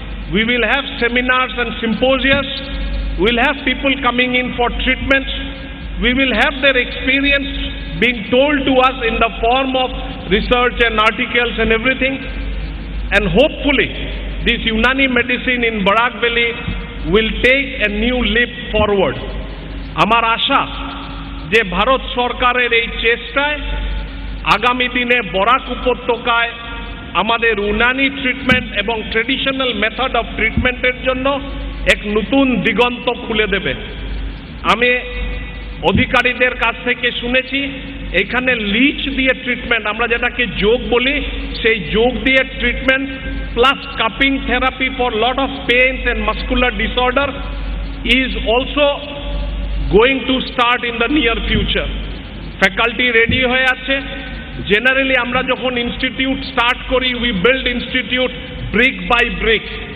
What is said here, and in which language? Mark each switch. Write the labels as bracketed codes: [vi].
[en] We will have seminars and symposiums. We will have people coming in for treatments. We will have their experience being told to us in the form of research and articles and everything. And hopefully, this Unani medicine in Barak Valley will take a new leap forward. [bn] Amar asha যে ভারত সরকারের এই চেষ্টায় আগামী দিনে বরাক উপত্যকায় আমাদের Unani treatment এবং traditional method of ট্রিটমেন্টের জন্য এক নতুন দিগন্ত খুলে দেবে। আমি অধিকারীদের কাছ থেকে শুনেছি এখানে লিচ দিয়ে ট্রিটমেন্ট, [en] আমরা যেটাকে যোগ বলি, সেই যোগ দিয়ে treatment plus cupping therapy for lot of pains and muscular disorder is also going to start in the near future. Faculty ready [bn] হয়ে আছে। [en] Generally [bn] আমরা যখন ইনস্টিটিউট স্টার্ট করি, [en] we build institute brick by brick.